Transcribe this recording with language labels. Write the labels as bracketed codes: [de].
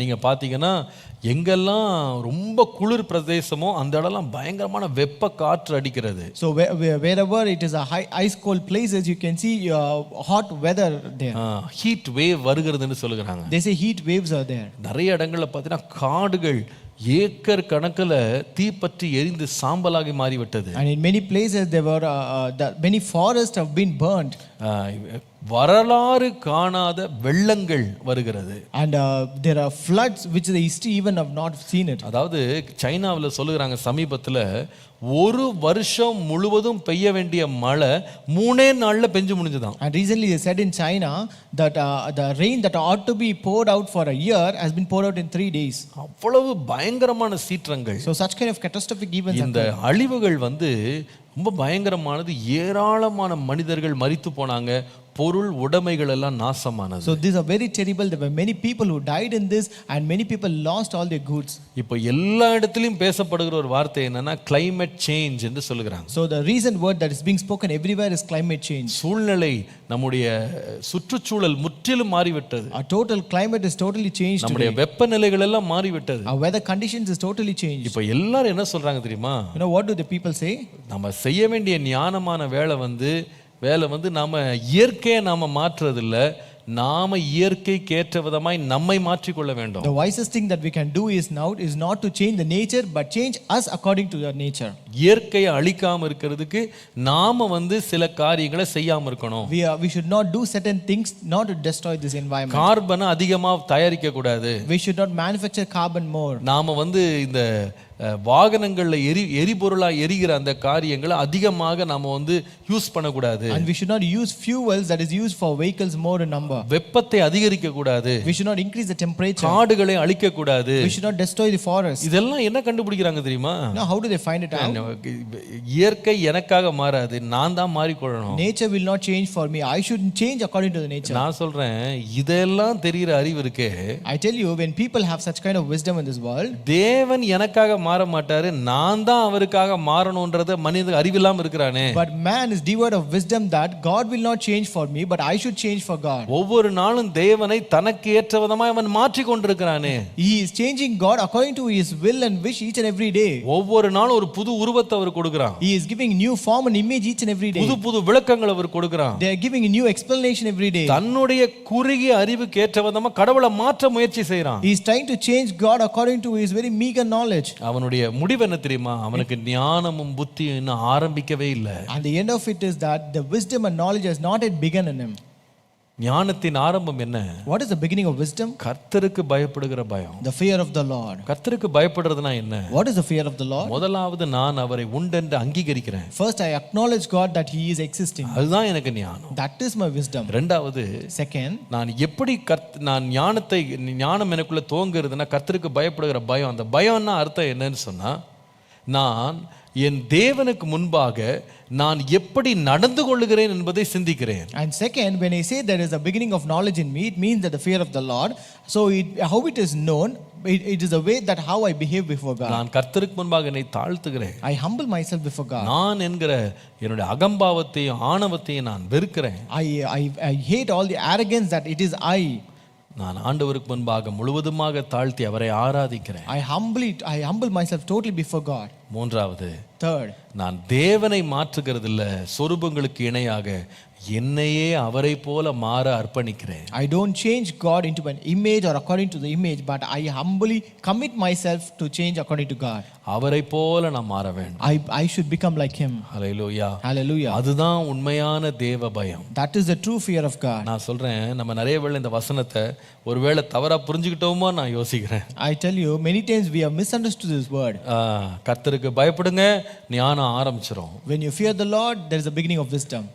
[ta] நீங்க பாத்தீங்கன்னா எங்கெல்லாம் ரொம்ப குளிர் பிரதேசமோ அந்த இடம்லாம் பயங்கரமான வெப்ப காற்று அடிக்கிறது. [en] So wherever it is a ice cold places, you can see hot weather there. [ta] Heat wave வருகிறதுன்னு சொல்லுகிறாங்க. [en] They say heat waves are there. [ta] நிறைய இடங்கள்ல பார்த்தீங்கன்னா காடுகள் ஏக்கர் கணக்குல தீப்பற்றி எரிந்து சாம்பலாகி மாறிவிட்டது. [en] And in many places there were many forests have been burned. [ta] வரலாறு காணாத வெள்ளங்கள் வருகிறது. [en] And there are floods which the history even have not seen it. [ta] அதாவது சைனாவில் சொல்லுகிறாங்க சமீபத்தில் ஒரு வருஷம் முழுவதும் பெய்ய வேண்டிய மழை 3 நாள்ல பெஞ்சு முடிஞ்சுதான். [en] And recently they said in China that the rain that ought to be poured out for a year has been poured out in 3 days. [ta] அவ்வளவு பயங்கரமான சீற்றங்கள். [en] So such kind of catastrophic events. [ta] இந்த அழிவுகள் ரொம்ப பயங்கரமானது. ஏராளமான மனிதர்கள் மரித்து போனாங்க, பொருள் உடைமைகள் எல்லாம் நாசமானது. [en] So these are very terrible. There were many people who died in this and many people lost all their goods. [ta] இப்போ எல்லா இடத்திலும் பேசப்படுகிற ஒரு வார்த்தை என்னன்னா climate change என்று சொல்லுகிறாங்க. [en] So the recent word that is being spoken everywhere is climate change. [ta] சூழ்நிலை, நம்முடைய சுற்றுச்சூழல் முற்றிலும் மாறிவிட்டது. [en] Our total climate is totally changed. [ta] நம்முடைய வெப்பநிலைகள் எல்லாம் மாறிவிட்டது. [en] Our weather conditions is totally changed. [ta] இப்போ எல்லாரும் என்ன சொல்றாங்க தெரியுமா? [en] You know what do the people say? [ta] நம்ம செய்ய வேண்டிய ஞானமான வேலை நாம இயற்கையை நாம மாற்றுறதில்ல, நாம இயற்கைக்கு ஏற்ற விதமாய் நம்மை மாற்றிக்கொள்ள வேண்டும். [en] The wisest thing that we can do is not to change the nature but change us according to your nature. [ta] இயற்கையை அழிக்காம இருக்கிறதுக்கு நாம சில காரியங்களை செய்யாம இருக்கணும். [en] We should not do certain things not to destroy this environment. [ta] கார்பனை அதிகமா தயாரிக்க கூடாது. [en] We should not manufacture carbon more. [ta] நாம இந்த வாகனங்கள்ல எரிபொருளா எரிகிற அந்த காரியங்களை அதிகமாக நாம யூஸ் பண்ணக்கூடாது. [en] And we should not use fuels that is used for vehicles more in number. [ta] வெப்பத்தை அதிகரிக்க கூடாது. [en] We should not increase the temperature. [ta] காடுகளை அழிக்க கூடாது. [en] We should not destroy the forest. [ta] இதெல்லாம் என்ன கண்டுபிடிக்கிறாங்க தெரியுமா? [en] Now how do they find it out? [ta] இயற்கை எனக்காக மாறாது, நான் தான் மாறிக்கொள்ளணும். [en] Nature will not change for me. I should change according to the nature. [ta] நான் சொல்றேன், இதெல்லாம் தெரிகிற அறிவு இருக்கே. [en] I tell you, when people have such kind of wisdom in this world, [ta] தேவன் எனக்காக மாற மாட்டாரு, நான் தான் அவருக்காக மாறணும்ன்றது மனித அறிவில்லாம இருக்கிறானே. [en] But man is devoid of wisdom that God will not change for me but I should change for God. [ta] ஒவ்வொரு நாளும் தேவனை தனக்கு ஏற்ற விதமாய் அவன் மாற்றிக் கொண்டிருக்கிறானே. [en] He is changing God according to his will and wish each and every day. [ta] ஒவ்வொரு நாளும் ஒரு புது உருவத்தை அவர் கொடுக்கிறான். [en] He is giving new form and image each and every day. [ta] புது விளக்கங்கள் அவர் கொடுக்கிறான். [en] They are giving a new explanation every day. [ta] தன்னுடைய குறுகிய அறிவுக்கு ஏற்ற விதமா கடவுளை மாற்ற முயற்சி செய்றான். [en] He is trying to change God according to his very meager knowledge. [ta] அவனுடைய முடிவு என்ன தெரியுமா? அவனுக்கு ஞானமும் புத்தியும் இன்னும் ஆரம்பிக்கவே இல்லை. [en] And the end of it is that the wisdom and knowledge has not yet begun in him. [ta] ஞானத்தின் ஆரம்பம் என்ன? [en] What is the beginning of wisdom? [ta] கர்த்தருக்கு பயப்படுகிற பயம். [en] The fear of the Lord. [ta] கர்த்தருக்கு பயப்படுறதுனா என்ன? [en] What is the fear of the Lord? [ta] முதலாவது நான் அவரை உண்டென்று அங்கீகரிக்கிறேன். [en] First I acknowledge God that he is existing. [ta] அதுதான் எனக்கு ஞானம். [en] That is my wisdom. [ta] இரண்டாவது, [en] Second, [ta] நான் எப்படி நான் ஞானம் எனக்குள்ள தோங்குறதுன்னா கர்த்தருக்கு பயப்படுகிற பயம். அந்த பயம்னா அர்த்தம் என்னன்னு சொன்னா, நான் என் தேவனுக்கு முன்பாக நான் எப்படி நடந்து கொள்ளுகிறேன் என்பதை சிந்திக்கிறேன். [en] And second, when I say there is a beginning of knowledge in me, it means that the fear of the Lord. So how it is known, it is a way that how I behave before God. [ta] நான் கர்த்தருக்கு முன்பாக என்னை தாழ்த்துகிறேன். [en] I humble myself before God. [ta] நான் என்கிற என்னுடைய அகம்பாவத்தையும் ஆணவத்தையும் நான் வெறுக்கிறேன். [en] I hate all the arrogance that it is I. [ta] நான் ஆண்டவருக்கு முன்பாக முழுவதுமாக தாழ்த்தி அவரை ஆராதிக்கிறேன். [en] I humble myself totally before God. [ta] மூன்றாவது, [en] Third, [ta] நான் தேவனை மாற்றுகிறது இல்ல, சொரூபங்களுக்கு இணையாக என்னையே அவரை போல மாற அர்ப்பணிக்கிறேன். [en] I don't change God into an image or according to the image, but I humbly commit myself to change according to God. [ta] அவரை போல நான் மாற வேண்டும். [en] I should become like him. [ta] Hallelujah. [en] Hallelujah. [ta] அதுதான் உண்மையான தேவ பயம். [en] That is the true fear of God. [ta] நான் சொல்றேன், நம்ம நிறைய வேளை இந்த வசனத்தை ஒருவேளை தவறா புரிஞ்சுக்கிட்டோமோ நான் யோசிக்கிறேன். [en] I tell you, many times we have misunderstood this word. [ta] கர்த்தருக்கு பயப்படுங்க, ஞானம் ஆரம்பிச்சிரும். [en] When you fear the Lord, there is a beginning of wisdom.